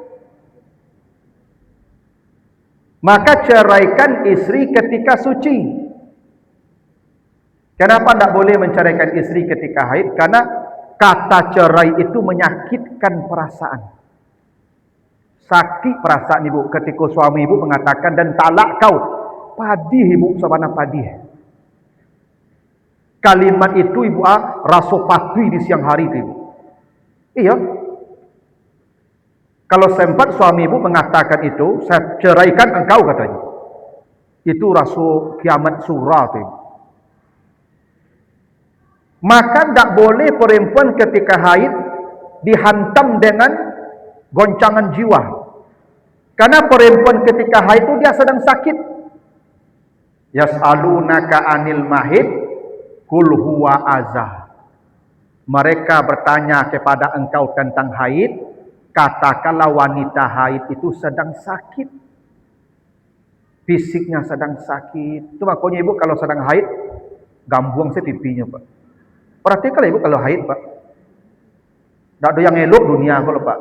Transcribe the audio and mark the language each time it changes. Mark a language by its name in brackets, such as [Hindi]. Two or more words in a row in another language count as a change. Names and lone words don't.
[Indonesian] Maka ceraikan istri ketika suci. Kenapa tidak boleh menceraikan istri ketika haid? Karena kata cerai itu menyakitkan perasaan. Sakit perasaan ibu ketika suami ibu mengatakan dan talak kau. [Minangkabau] Padih ibu sabana padih. [Indonesian] Kalimat itu ibu rasa patui di siang hari itu ibu. Iya. Kalau sempat suami ibu mengatakan itu, saya ceraikan engkau katanya. Itu rasa kiamat surah itu. Maka tidak boleh perempuan ketika haid dihantam dengan goncangan jiwa. Karena perempuan ketika haid itu dia sedang sakit. [Arabic] يسألونك عن المحيض قل هو أذى. [Indonesian] Mereka bertanya kepada engkau tentang haid, katakanlah wanita haid itu sedang sakit. Fisiknya sedang sakit. Itu makanya ibu kalau sedang haid gambuang saya pipinya, Pak. Perhatikan ibu kalau haid, Pak. Tak ada yang elok dunia kalau, Pak.